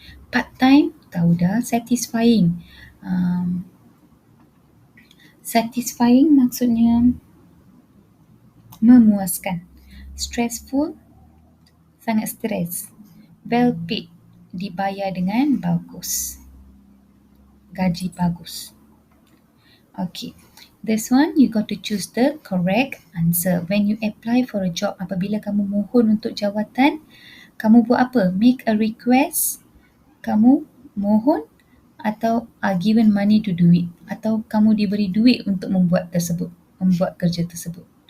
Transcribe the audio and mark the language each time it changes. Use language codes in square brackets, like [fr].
[ms] Part time, tahu dah. Satisfying, satisfying maksudnya memuaskan. Stressful, sangat stres. Well paid, dibayar dengan bagus. Gaji bagus. [en] Okay, this one you got to choose the correct answer. When you apply for a job, [ms] apabila kamu mohon untuk jawatan, kamu buat apa? [en] Make a request, [ms] kamu mohon, atau [en] are given money to do it, [ms] atau kamu diberi duit untuk membuat kerja tersebut.